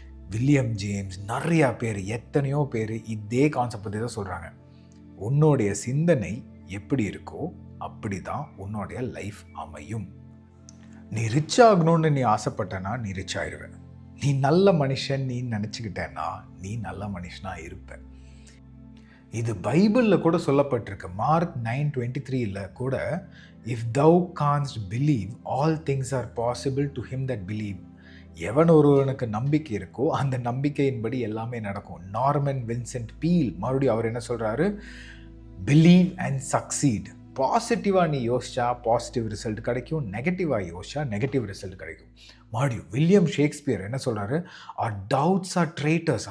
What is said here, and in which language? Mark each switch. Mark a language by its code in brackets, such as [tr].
[ta] William James, நிறையா பேர், எத்தனையோ பேர் இதே கான்செப்ட் பற்றி தான் சொல்கிறாங்க. உன்னுடைய சிந்தனை எப்படி இருக்கோ அப்படி தான் உன்னுடைய லைஃப் அமையும். நீ ரிச் ஆகணும்னு நீ ஆசைப்பட்டனா நீ ரிச் ஆயிடுவேன். நீ நல்ல மனுஷன் நீ நினச்சிக்கிட்டேன்னா நீ நல்ல மனுஷனாக இருப்ப. இது பைபிளில் கூட சொல்லப்பட்டிருக்கு. [en] Mark 9:23 கூட, if thou canst believe all things are possible to him that believe. [ta] எவன் ஒருவனுக்கு நம்பிக்கை இருக்கோ அந்த நம்பிக்கையின்படி எல்லாமே நடக்கும். நார்மன் வின்சென்ட் பீல் மறுபடியும் அவர் என்ன சொல்கிறாரு, [en] Believe and succeed. [ta] பாசிட்டிவாக நீ யோசிச்சா பாசிட்டிவ் ரிசல்ட் கிடைக்கும், நெகட்டிவாக யோசிச்சா நெகட்டிவ் ரிசல்ட் கிடைக்கும். மறுபடியும் வில்லியம் ஷேக்ஸ்பியர் என்ன சொல்கிறாரு, [en] Our doubts are traitors.